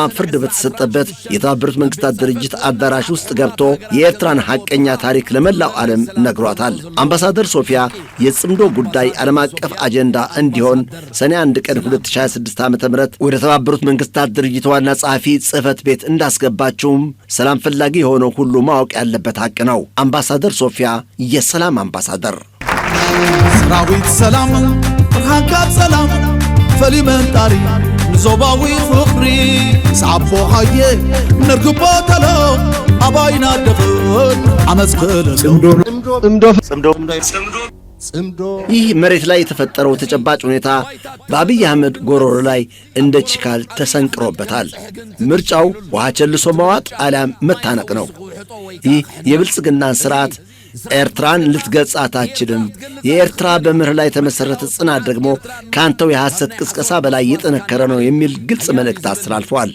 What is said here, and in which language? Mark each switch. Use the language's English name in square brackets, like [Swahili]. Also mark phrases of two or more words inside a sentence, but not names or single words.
[Amharic] ፍርድ በተሰጠበት የተባበሩት መንግስታት ድርጅት አዳራሽ ውስጥ ገብቶ የኤርትራን ሐቀኛ ታሪክ ለመላው ዓለም ነግሯታል። አምባሳደር ሶፊያ የጽምዶ ጉዳይ ዓለም አቀፍ አጀንዳ እንዲሆን ሰኔ 1 ቀን 2026 ዓ.ም ወደ ተባበሩት መንግስታት ድርጅት ዋና ጸሐፊ ጽሕፈት ቤት እንዳስገባችውም ሰላም ፈላጊ የሆነው ሁሉ ማወቅ ያለበት ሐቅ ነው። አምባሳደር ሶፊያ የሰላም አምባሳደር። [Tigrinya] ሰራዊት ሰላም ብርሃንካት ሰላም ፈሊመንጣሪ ንዞባዊ ፍቕሪ ሰዓቦ ኻየ ነርግቦ ተሎ ኣባይና ደኽል ዓመፅ ክእለ [Amharic] ጽምዶ ይህ መሬት ላይ የተፈጠረው ተጨባጭ ሁኔታ በአብይ አህመድ ጎሮሮ ላይ እንደ ችካል ተሰንቅሮበታል። ምርጫው ውሃ ቸልሶ መዋጥ አሊያም መታነቅ ነው። ይህ የብልጽግናን ስርዓት ኤርትራን ልትገጻት አትችልም። የኤርትራ በመርህ ላይ የተመሠረተ ጽናት ደግሞ ካንተው የሐሰት ቅስቀሳ በላይ የጠነከረ ነው የሚል ግልጽ መልእክት አስተላልፈዋል።